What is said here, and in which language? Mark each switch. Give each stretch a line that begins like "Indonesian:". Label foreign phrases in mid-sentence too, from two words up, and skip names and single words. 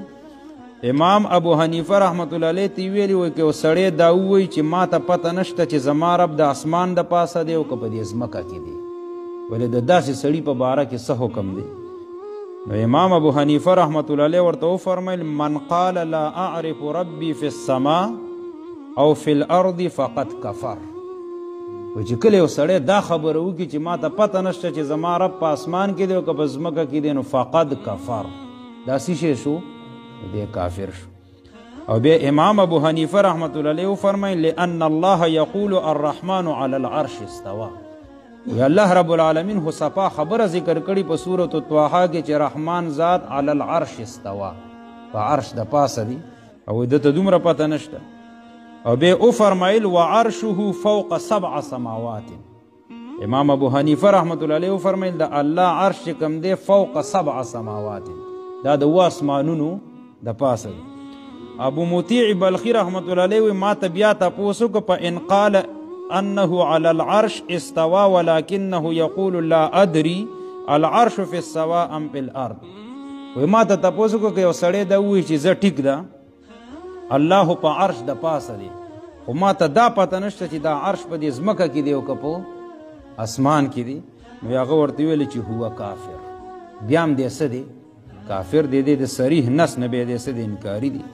Pashto: امام ابو حنیفه رحمت الله علیه ته ویلي وایي که یو سړی دا ووایي چې ما ته پته نشته چې زما رب د اسمان د پاسه دی او که په دې ځمکه کې دی، ولې د داسې سړي په باره کې څه حکم دی؟ نو امام ابو حنیفه رحمت الله علیه ورته وفرمیل
Arabic: من قال لا اعرف ربي في السماء او في الارض فقد کفر.
Pashto: و چې کله یو سړی دا خبره وکړي چې ما ته پته نشته چې زما رب په اسمان کې دی او که په ځمکه کې دی، نو
Arabic: فقد کفر،
Pashto: دا څه شی شو؟ دی کافر شو. او بیا امام ابو حنیفه رحمت الله علیه وفرمیل
Arabic: لأن الله یقول الرحمن علی العرش استوى،
Pashto: وی الله رب العالمین خو صفا خبره ذکر کړي په سورة طه کې چې رحمان ذات
Arabic: علی العرش استوى،
Pashto: په عرش د پاسه دی، او دته دومره پته نشته. او بیا وفرمیل
Arabic: وعرشه فوق 7 سماوات،
Pashto: امام ابو حنیفه رحمت الله علیه وفرمیل د الله عرش چې کوم دی
Arabic: فوق 7 سماوات،
Pashto: دا د 7 اسمانونو د پاسه دی. ابو مطیع بلخی رحمت الله علیه ما ته بیا تپوس وکړه په
Arabic: ان قال انه على العرش استوى ولكنه يقول لا ادري العرش في السواء ام في الارض.
Pashto: وی ما ته تپوس وکړه که یو سړی دا ووایي چې زه ټیک ده الله په عرش د پاسه دی، خو ما ته دا پته نشته چې دا عرش په دې ځمکه کې دی او که په اسمان کې دی، نو هغه ورته ویلي چې هو کافر. بیا هم دی څه دی؟ کافر دی. د صریح نس نه بیا دی څه دی؟ انکاري دی.